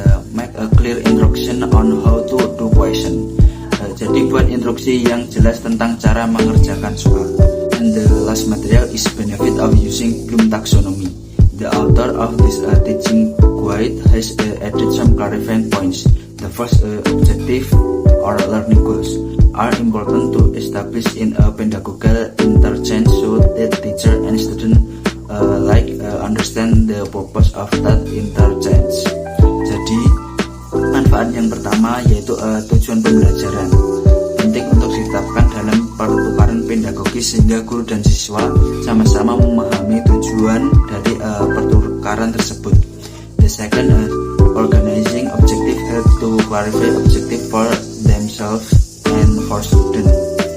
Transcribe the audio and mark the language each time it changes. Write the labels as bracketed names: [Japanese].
[English] Make a clear instruction on how to do question. [Indonesian] Jadi buat instruksi yang jelas tentang cara mengerjakan soal. [English] And the last material is benefit of using Bloom taxonomy. The author of this teaching guide has added some clarifying points. The first, objective or learning goals are important to establish in a pedagogical interchange so that teacher and student understand the purpose of that interchange. [Indonesian] Jadi manfaat yang pertama yaitu tujuan pembelajaran penting untuk ditetapkan dalam pertukaran pedagogis sehingga guru dan siswa sama-sama memahami tujuan dari pertukaran tersebut. [English] The second, organizing objective help to clarify objective for themselves and for student.